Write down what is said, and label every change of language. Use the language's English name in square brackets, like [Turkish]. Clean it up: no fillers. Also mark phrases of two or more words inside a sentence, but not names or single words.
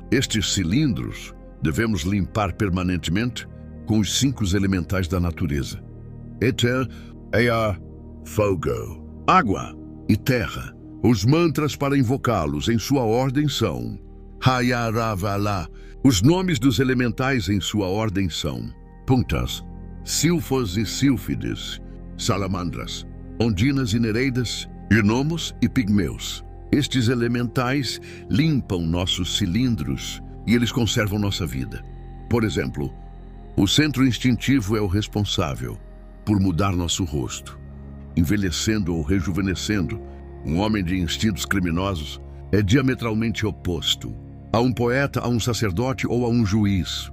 [Portuguese] Estes cilindros devemos limpar permanentemente com os 5 elementais da natureza: éter, ar, fogo, água e terra. Os mantras para invocá-los em sua ordem são Hayaravala. Os nomes dos elementais em sua ordem são puntas, silfos e sílfides, salamandras, ondinas e nereidas, gnomos e pigmeus. Estes elementais limpam nossos cilindros e eles conservam nossa vida. Por exemplo, o centro instintivo é o responsável por mudar nosso rosto, envelhecendo ou rejuvenescendo. Um homem de instintos criminosos é diametralmente oposto a um poeta, a um sacerdote ou a um juiz.